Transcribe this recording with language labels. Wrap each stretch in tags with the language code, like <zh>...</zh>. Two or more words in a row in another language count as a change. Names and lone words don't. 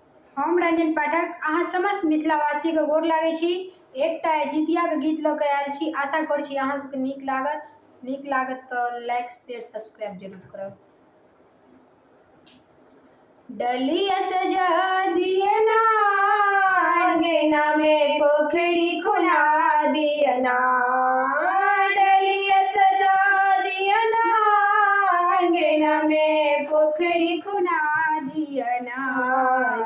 <mai>हम रंजन पाठक अहाँ समस्त मिथिलावासी के गोर लागै छी। एकटा जितिया के गीत लऽ के आयल छी। आशा कर छी अहाँ सबके नीक लागत तो</mai> <en>like share subscribe</en> <mai>जरूर करब। डलिया सजा दिए ना अंगना में पोखरी खुना दिया ना, डलिया सजा दिया ना अंगना में पोखरी खुना दिया ना।</mai>